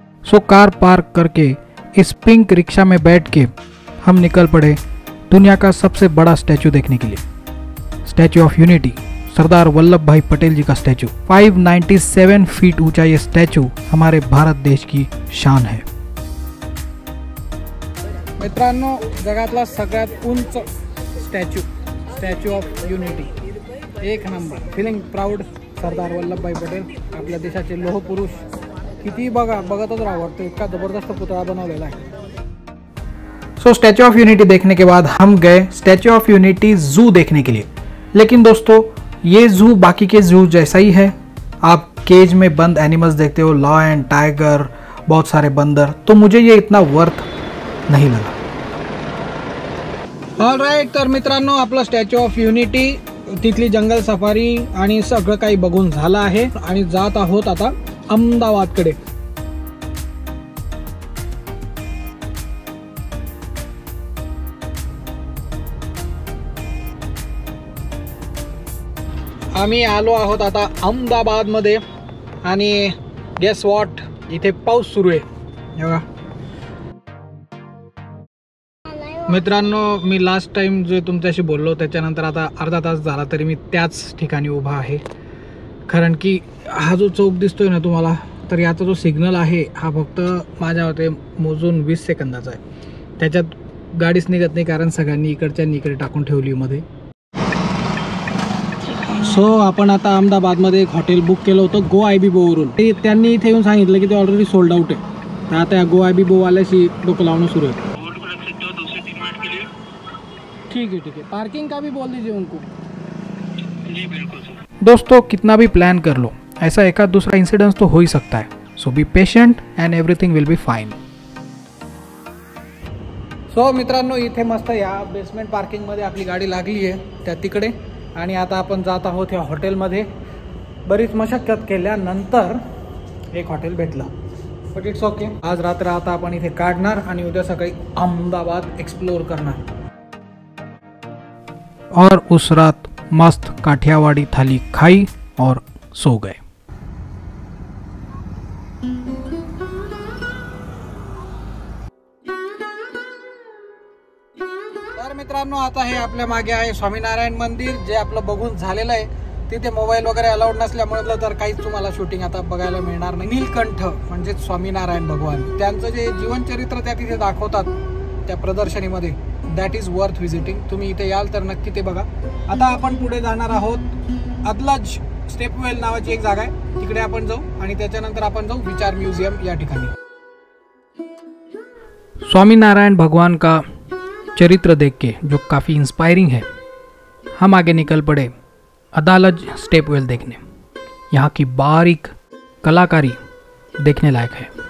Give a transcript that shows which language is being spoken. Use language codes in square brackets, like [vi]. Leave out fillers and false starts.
[hi] So car park करके इस pink rickshaw में बैठ के हम निकल पड़े दुनिया का सबसे बड़ा स्टैचू देखने के लिए। Statue of unity, Sardar Vallabh भाई पटेल जी का स्टैचू। 597 फीट ऊंचा ये स्टैचू हमारे भारत देश की शान है। [mr] मित्रांनो, जगातला सगळ्यात उंच स्टॅच्यू, स्टॅच्यू ऑफ युनिटी, एक number. [en] feeling proud, [mr] Sardar Vallabh भाई पटेल आपल्या देशाचे लोह पुरुष। किती बघतच राहावं वाटतं, इतका जबरदस्त पुतळा बनवलेला है। [hi] सो स्टैच्यू ऑफ यूनिटी देखने के बाद हम गए स्टैच्यू ऑफ यूनिटी जू देखने के लिए। लेकिन दोस्तों, ये जू बाकी के जू जैसा ही है। आप केज में बंद एनिमल्स देखते हो, लायन, टाइगर, बहुत सारे बंदर, तो मुझे ये इतना वर्थ नहीं लगा। [mr] ऑलराइट, तर मित्रांनो, आपलं स्टॅच्यू ऑफ युनिटी, तिथली जंगल सफारी आणि सगळं काही बघून झालं आहे आणि जात आहोत आता अहमदाबादकडे। आम्ही आलो आहोत आता अहमदाबादमध्ये आणि [en] guess what, [mr] इथे पाऊस सुरू आहे बघा। मित्रांनो, मी लास्ट टाइम जो तुमच्याशी बोललो त्याच्यानंतर आता अर्धा तास झाला तरी मी त्याच ठिकाणी उभा आहे कारण की हा जो चौक दिसतोय ना तुम्हाला, तर याचा जो सिग्नल आहे हा फक्त माझ्या मते मोजून 20 सेकंदाचा आहे. त्याच्यात गाडीच निघत नाही, कारण सगळ्यांनी इकडच्या इकडे टाकून ठेवली मध्ये. सो आपण आता अहमदाबादमध्ये एक हॉटेल बुक केलं होतं गो IBBOवरून. त्यांनी इथे येऊन सांगितलं की ते ऑलरेडी सोल्ड आउट आहे. तर आता गो IBBOवाल्याशी डोकं लावणं सुरू आहे. [hi] ठीक है, पार्किंग का भी बोल दीजिए उनको. जी बिल्कुल सर. दोस्तों, कितना भी प्लान कर लो, ऐसा एक आध दूसरा इंसिडेंस तो हो ही सकता है. [en] So be patient and everything will be fine. [mr] So मित्रांनो, इथे मस्त या बेसमेंट पार्किंगमध्ये आपली गाडी लागली आहे त्या तिकडे. आणि आता आपण जात आहोत या हॉटेलमध्ये. बरीच मशक्कत केल्यानंतर एक हॉटेल भेटलं, [en] But it's okay. [mr] आज रात्र आता आपण इथे काढणार आणि उद्या सकाळी अहमदाबाद एक्सप्लोर करणार. [hi] और उस रात मस्त काठियावाड़ी थाली खाई और सो गए. [mr] तर मित्रांनो, आता हे आपल्या मागे आहे स्वामीनारायण मंदिर, जे आपलं बघून झालेलं आहे. तिथे मोबाईल वगैरे अलाउड नसल्यामुळे तर काहीच तुम्हाला शूटिंग आता बघायला मिळणार नाही. नीलकंठ म्हणजे स्वामीनारायण भगवान, त्यांचं जे जीवनचरित्र त्या तिथे दाखवतात त्या प्रदर्शनीमध्ये, [en] That is worth visiting. [mr] तुम्ही इथे याल तर नक्की ते बघा. आता आपण पुढे जाणार आहोत. अदलज स्टेपवेल नावाची एक जागा आहे, तिकडे आपण जाऊ आणि त्याच्यानंतर आपण जाऊ विचार म्यूजियम या ठिकाणी. [hi] स्वामीनारायण भगवान का चरित्र देख के जो काफ़ी इंस्पायरिंग है, हम आगे निकल पड़े अदालज स्टेपवेल देखने. यहाँ की बारीक कलाकारी देखने लायक है.